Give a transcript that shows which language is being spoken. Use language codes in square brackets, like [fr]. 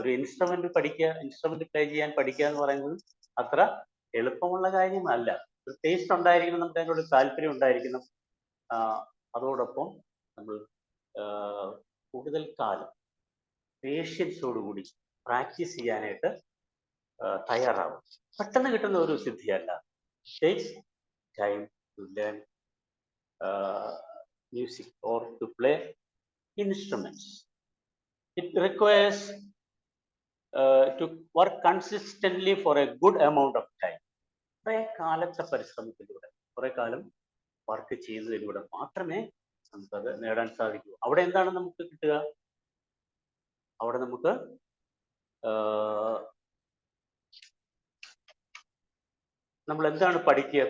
[ml] ഒരു instrument play ചെയ്യാൻ പഠിക്കുക എന്ന് പറയുന്നത് അത്ര എളുപ്പമുള്ള കാര്യമല്ല. ഒരു ടേസ്റ്റ് ഉണ്ടായിരിക്കണം, നമുക്ക് അതിനോട് താല്പര്യം ഉണ്ടായിരിക്കണം. അതോടൊപ്പം നമ്മൾ കൂടുതൽ കാലം പേഷ്യൻസോടുകൂടി പ്രാക്ടീസ് ചെയ്യാനായിട്ട് തയ്യാറാവും. പെട്ടെന്ന് കിട്ടുന്ന ഒരു സിദ്ധിയല്ല. [en] Takes time to learn music or to play instruments. It requires to work consistently for a good amount of time. [ml] കുറേ കാലത്തെ പരിശ്രമത്തിലൂടെ, കുറേ കാലം വർക്ക് ചെയ്യുന്നതിലൂടെ മാത്രമേ നമുക്കത് നേടാൻ സാധിക്കൂ. അവിടെ എന്താണ് നമുക്ക് കിട്ടുക? അവിടെ നമുക്ക് നമ്മൾ എന്താണ് പഠിക്കുക?